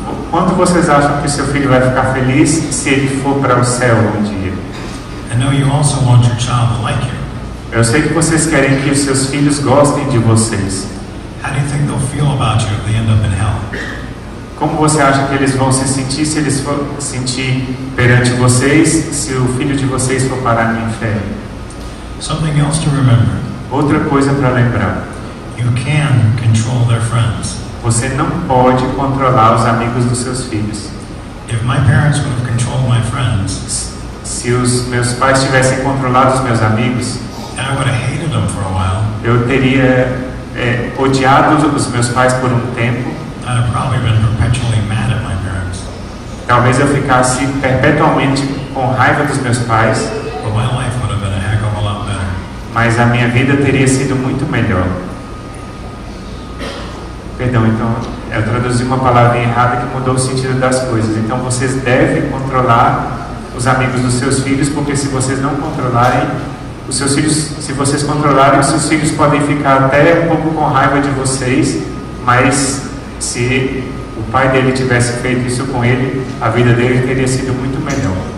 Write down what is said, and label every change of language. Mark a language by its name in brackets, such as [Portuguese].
[Portuguese] Quanto vocês acham que seu filho vai ficar feliz se ele for para o céu um dia? [English] I know you also want your child to like you. [Portuguese] Eu sei que vocês querem que os seus filhos gostem de vocês. [English] How do you think they'll feel about you if they end up in hell? [Portuguese] Como você acha que eles vão se sentir se eles for sentir perante vocês, se o filho de vocês for parar no inferno? [English] Something else to remember. [Portuguese] Outra coisa para lembrar. [English] You can control their friends. [Portuguese] Você não pode controlar os amigos dos seus filhos. [English] If my parents would have controlled my friends, [Portuguese] se os meus pais tivessem controlado os meus amigos, [English] I would have hated them for a while. [Portuguese] Eu teria odiado os meus pais por um tempo. [English] I'd have probably been perpetually mad at my parents. [Portuguese] Talvez eu ficasse perpetuamente com raiva dos meus pais. [English] But my life would have been a heck of a lot better. [Portuguese] Mas a minha vida teria sido muito melhor. Perdão, então eu traduzi uma palavra errada que mudou o sentido das coisas. Então vocês devem controlar os amigos dos seus filhos, porque se vocês não controlarem os seus filhos, se vocês controlarem, os seus filhos podem ficar até um pouco com raiva de vocês, mas se o pai dele tivesse feito isso com ele, a vida dele teria sido muito melhor.